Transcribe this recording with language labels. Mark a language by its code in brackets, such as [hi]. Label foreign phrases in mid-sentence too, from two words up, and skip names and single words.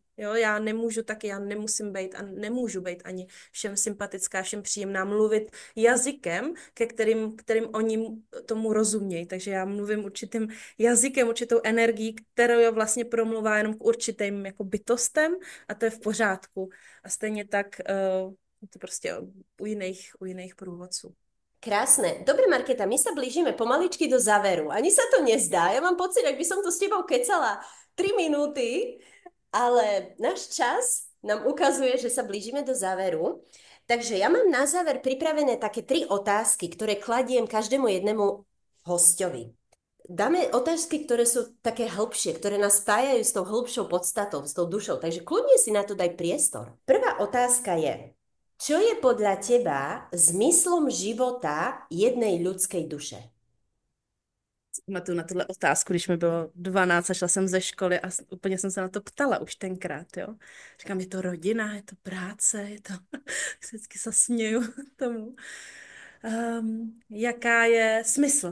[cs] Jo, já nemusím být a nemůžu být ani všem sympatická, všem příjemná, mluvit jazykem, kterým oni tomu rozumějí. Takže já mluvím určitým jazykem, určitou energií, kterou vlastně promluvá jenom k určitým jako bytostem a to je v pořádku. A stejně tak to prostě u jiných průvodců. [sk] Krásne. Dobre, Markéta, my sa blížime pomaličky do záveru. Ani sa to nezdá. Ja mám pocit, ak by som tu s tebou kecala 3 minúty, ale náš čas nám ukazuje, že sa blížime do záveru. Takže ja mám na záver pripravené také 3 otázky, ktoré kladiem každému jednému hostovi. Dáme otázky, ktoré sú také hĺbšie, ktoré nás spájajú s tou hĺbšou podstatou, s tou dušou. Takže kľudne si na to daj priestor. Prvá otázka je, čo je podľa teba zmyslom života jednej ľudskej duše? [cs] Pamatuju na tuhle otázku, když mi bylo 12 a šla jsem ze školy a úplně jsem se na to ptala už tenkrát, jo. Říkám, je to rodina, je to práce, je to... Vždycky se směju tomu. Jaká je smysl?